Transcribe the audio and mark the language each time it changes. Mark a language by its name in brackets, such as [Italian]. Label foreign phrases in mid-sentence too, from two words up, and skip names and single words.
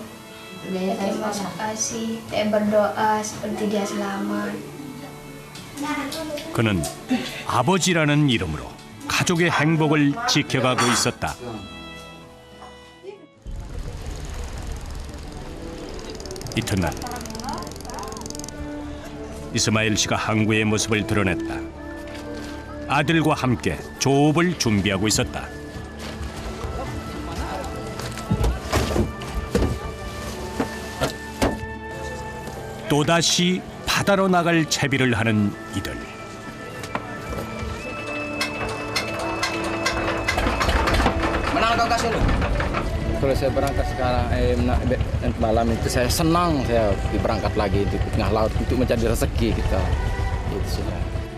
[Indonesian] Terima kasih, saya berdoa seperti dia selamat. [Korean] 그는 아버지라는 이름으로 가족의 행복을 지켜가고 있었다. 이튿날 이스마일 씨가 항구의 모습을 드러냈다. 아들과 함께 조업을 준비하고 있었다. 또다시 바다로 나갈 채비를 하는 이들. [Indonesian] Mana kau kasih lu? Kalau saya berangkat sekarang, malam itu saya senang saya berangkat lagi di tengah laut untuk mencari rezeki kita. Itu sudah.